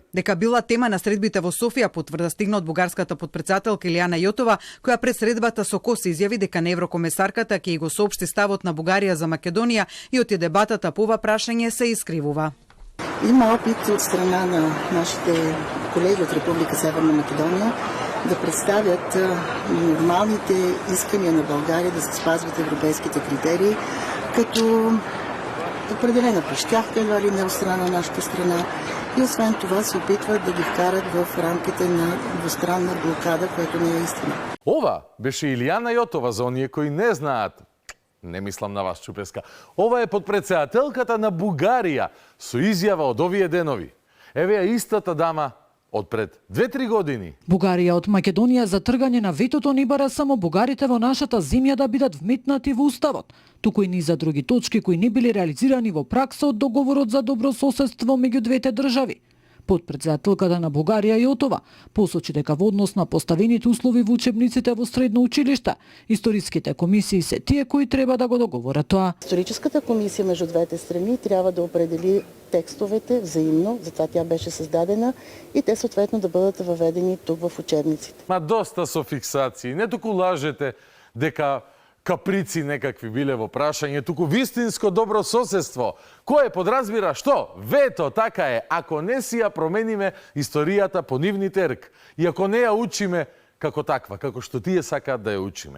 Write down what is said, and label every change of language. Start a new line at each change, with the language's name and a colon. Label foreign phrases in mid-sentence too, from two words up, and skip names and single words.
Macedonian: Дека била тема на средбите во Софија потврда стигна од бугарската подпредседателка Илијана Јотова, која пред средбата со КОС изјави дека на еврокомесарката ќе го соопшти ставот на Бугарија за Македонија и оти дебатата по ова прашање се искривува.
Bulgarian: Има опит од страна на нашите колеги од Република Северна Македонија да представят нормалните искања на България да се спазват европейските критерии, като определена прищявка едва ли не от страна на нашата страна и освен това се опитват да ги вкарат в рамките на двустранна блокада, което не е истина.
Macedonian: Ова беше Илијана Јотова за оние кои не знаат. Не мислам на вас, Чупеска. Ова е подпредседателката на Бугарија со изјава од овие денови. Еве ја истата дама од пред 2-3 години. Бугарија од Македонија за тргање на ветото не бара само бугарите во нашата земја да бидат вметнати во уставот, туку и низа други точки кои не били реализирани во пракса од договорот за добрососедство меѓу двете држави. Подпредседателката на Бугарија Јотова посочи дека во однос на поставените услови во учебниците во средно училиште, историските комисии се тие кои треба да го договорат тоа.
Bulgarian: Историческата комисия между двете страни трябва да определи текстовете взаимно, затоа тя беше създадена и те съответно да бъдат въведени тук в учебниците.
Macedonian: Ма доста со фиксации, не туку лажете дека каприци некакви биле во прашање, туку вистинско добро соседство. Кое подразбира што? Вето, така е, ако не си ја промениме историјата по нивни терк и ако не ја учиме како таква, како што тие сакаат да ја учиме.